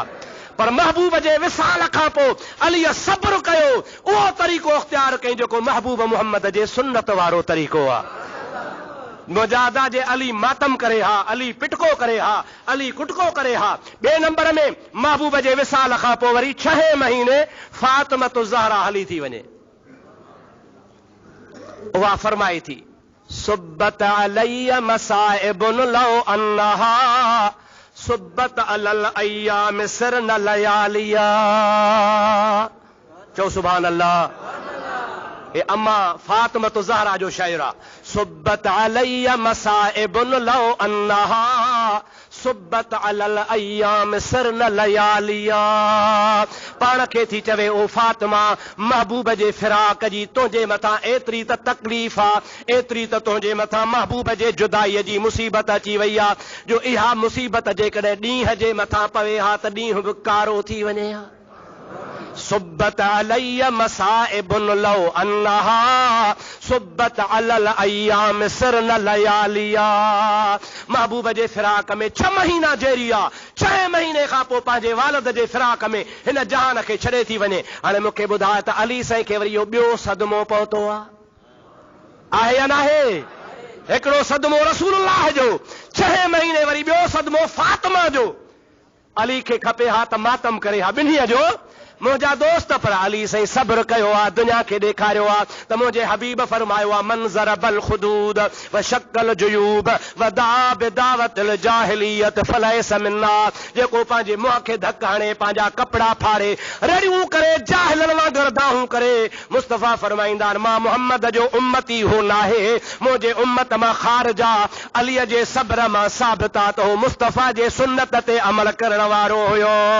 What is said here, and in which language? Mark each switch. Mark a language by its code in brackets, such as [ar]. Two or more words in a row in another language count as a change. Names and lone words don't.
[sd] पर महबूब जे विसाल खां पोइ अलीअ सब्र कयो, उहो तरीक़ो इख्तियार कई जेको महबूब मुहम्मद जे सुन्नत वारो तरीक़ो आहे। मुजादा जे अली मातम करे हा, अली पिटको करे हा, अली कुटको करे हा। ॿिए नंबर में महबूब जे विसाल खां पोइ वरी 6 महीने फातिमत ज़हरा हली थी वञे। उहा फरमाई थी, [ar] صبت علي مصائب لو أنها صبت على الأيام صرن لياليا. [sd] चो [ar] سبحان الله. [sd] ए अम्मा फातिमत ज़हरा जो शायर आहे। [ar] صبت علي مصائب لو أنها صبت على الأيام صرن لياليا. [sd] पाण खे थी चवे, ओ फातिमा, महबूब जे फिराक जी तुंहिंजे मथां एतिरी त तकलीफ़ आहे, एतिरी त तुंहिंजे मथां महबूब जे जुदाईअ जी मुसीबत अची वई आहे, जो इहा मुसीबत जेकॾहिं ॾींहं जे मथां पवे हा त ॾींहुं बि कारो थी वञे हा। [ar] صبت علي مصائب لو أنها صبت على الأيام صرن لياليا. [sd] महबूब जे फिराक में 6 महीना जेरी आहे, 6 महीने खां पोइ पंहिंजे वालिद जे फिराक में हिन जहान खे छॾे थी वञे। हाणे मूंखे ॿुधाए त अली साईं खे वरी इहो ॿियो सदमो पहुतो आहे या न आहे? हिकिड़ो सदमो रसूलुल्लाह जो, 6 महीने वरी ॿियो सदमो फातिमा जो। अली खे खपे हा त मातम करे हा ॿिन्हीअ जो। मुंहिंजा दोस्त, पर अली साईं सब्र कयो आहे, दुनिया खे ॾेखारियो आहे त मुंहिंजे हबीब फरमायो आहे, [ar] من ضرب الخدود وشق الجيوب ودعا بدعوى الجاهلية فليس منا. [sd] जेको पंहिंजे मुंहं खे धक हणे, पंहिंजा कपिड़ा फाड़े, रड़ियूं करे, जाहिलनि वांगुरु दाहूं करे, मुस्तफ़ा फरमाईंदा आहिनि मां मुहम्मद जो उम्मती हो नाहे, मुंहिंजे उम्मत मां ख़ारिजा। अलीअ जे सब्र मां साबित आहे त हो मुस्तफ़ा जे सुन्नत ते अमल करण वारो हुयो।